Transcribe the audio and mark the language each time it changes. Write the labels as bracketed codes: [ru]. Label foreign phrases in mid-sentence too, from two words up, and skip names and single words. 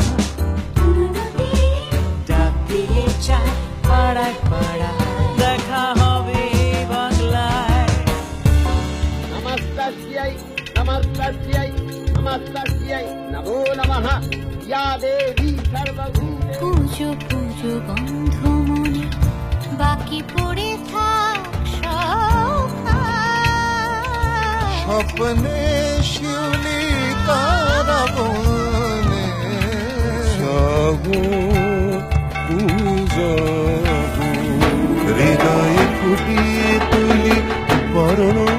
[bn] ডাক দিয়ে চায় পাড়ায় পাড়ায়, দেখা হবে এই বাংলায়। [sa] नमस्तस्यै नमस्तस्यै नमस्तस्यै नमो नमः या देवी सर्वभूते। [bn] পুজো পুজো গন্ধ মনে বাকি পড়ে থাক স্বপ্নে শিউলি তারা বনে, সব হৃদয়ে ফুটিয়ে তুলি বরণ